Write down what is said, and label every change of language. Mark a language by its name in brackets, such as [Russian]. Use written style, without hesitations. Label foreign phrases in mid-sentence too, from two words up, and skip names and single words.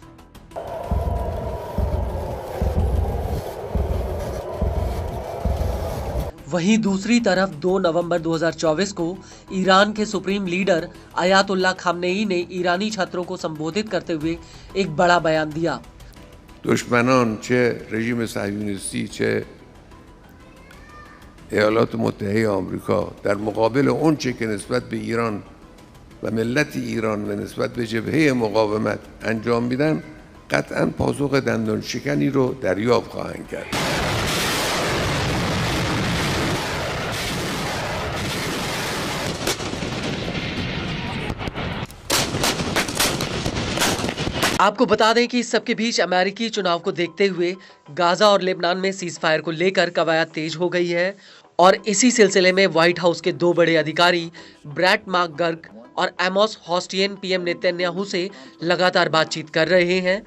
[Hindi] वहीं दूसरी तरफ 2 नवंबर 2024 को ईरान के सुप्रीम लीडर अयातुल्लाह खामनेई ने ईरानी छात्रों को संबोधित करते हुए एक बड़ा बयान दिया। [Persian] दुश्मनान चे रژیم صهیونیستی चे ایالات متحده آمریکا در مقابل اونچه که نسبت به ایران و ملت ایران و نسبت به جبهه مقاومت انجام میدن قطعاً پاسخ دندان شکنی رو دریافت خواهند کرد. [Hindi] आपको बता दें कि इस सबके बीच अमेरिकी चुनाव को देखते हुए गाजा और लेबनान में [English] cease fire [Hindi] को लेकर कवायद तेज हो गई है और इसी सिलसिले में व्हाइट हाउस के 2 बड़े अधिकारी ब्रैट मैकगर्क और एमोस होस्टियन पीएम नेतन्याहू से लगातार बातचीत कर रहे हैं।